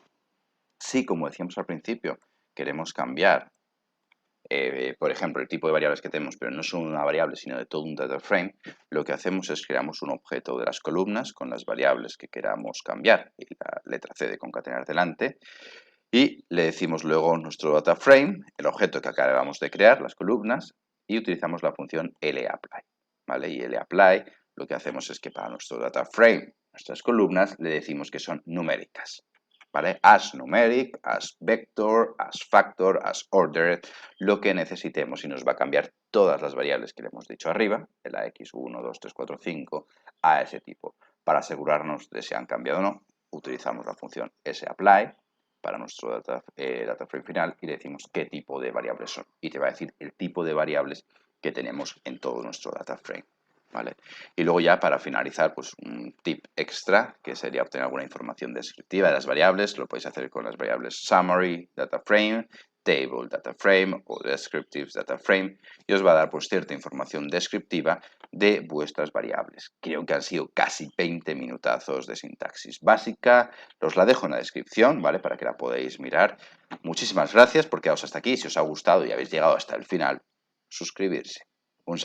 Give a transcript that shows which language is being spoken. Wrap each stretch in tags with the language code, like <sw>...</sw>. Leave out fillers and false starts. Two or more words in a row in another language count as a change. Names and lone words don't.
<es>Si, como decíamos al principio, queremos cambiar, por ejemplo, el tipo de variables que tenemos, pero no son una variable, sino de todo un</es> <en>data frame,</en> <es>lo que hacemos es creamos un objeto de las columnas con las variables que queramos cambiar y la letra C de concatenar delante, y le decimos luego nuestro</es> <en>data frame,</en> <es>el objeto que acabamos de crear, las columnas, y utilizamos la función lapply, ¿vale? Y lapply lo que hacemos es que para nuestro</es> <en>data frame,</en> <es>nuestras columnas, le decimos que son numéricas, ¿vale?</es> <en>As numeric, as vector, as factor, as ordered,</en> <es>lo que necesitemos, y nos va a cambiar todas las variables que le hemos dicho arriba, de la x1, 2, 3, 4, 5, a ese tipo. Para asegurarnos de si han cambiado o no, utilizamos la función sapply para nuestro data frame final y le decimos qué tipo de variables son. Y te va a decir el tipo de variables que tenemos en todo nuestro</es> <en>data frame,</en> <es>¿vale? Y luego ya para finalizar, pues un tip extra, que sería obtener alguna información descriptiva de las variables. Lo podéis hacer con las variables</es> <en>summary data frame, table data frame</en> <es>o</es> <en>descriptive data frame,</en> <es>y os va a dar pues cierta información descriptiva de vuestras variables. Creo que han sido casi 20 minutazos de sintaxis básica. Os la dejo en la descripción, ¿vale? Para que la podáis mirar. Muchísimas gracias por quedaros hasta aquí. Si os ha gustado y habéis llegado hasta el final, suscribirse.</es>